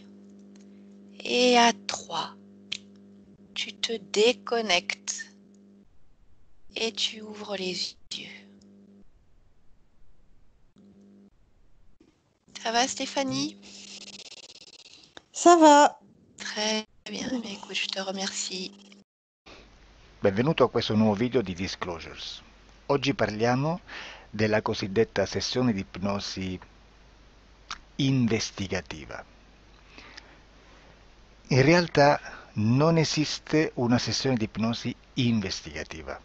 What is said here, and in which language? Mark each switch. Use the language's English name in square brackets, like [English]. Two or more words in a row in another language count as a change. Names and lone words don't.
[French] Et à 3, tu te déconnectes et tu ouvres les yeux. Ça va, Stéphanie? Ça va. Très bien. Eh bien, écoute, je te remercie. [Italian] Benvenuto a questo nuovo video di Disclosures. Oggi parliamo della cosiddetta sessione di ipnosi investigativa. In realtà non esiste una sessione di ipnosi investigativa.